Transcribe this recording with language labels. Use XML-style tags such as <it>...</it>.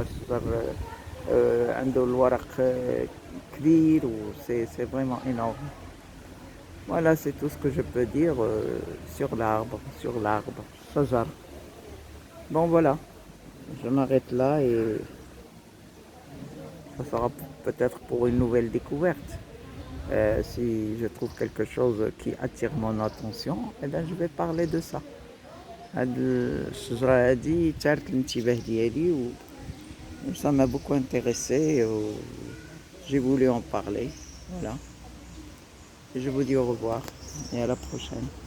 <ar>الشجر عنده الورق كبير و</ar> <fr>سي فريمون énorme. Voilà, c'est tout ce que je peux dire sur l'arbre, shajar. Bon voilà, je m'arrête là et ça sera peut-être pour une nouvelle découverte. Si je trouve quelque chose qui attire mon attention, eh bien je vais parler de ça.</fr> <ar>هاد الشجرة هادي تارت الانتباه ديالي و</ar> <fr>ça m'a beaucoup intéressé. J'ai voulu en parler. Voilà. Et je vous dis au revoir et à la prochaine.</fr>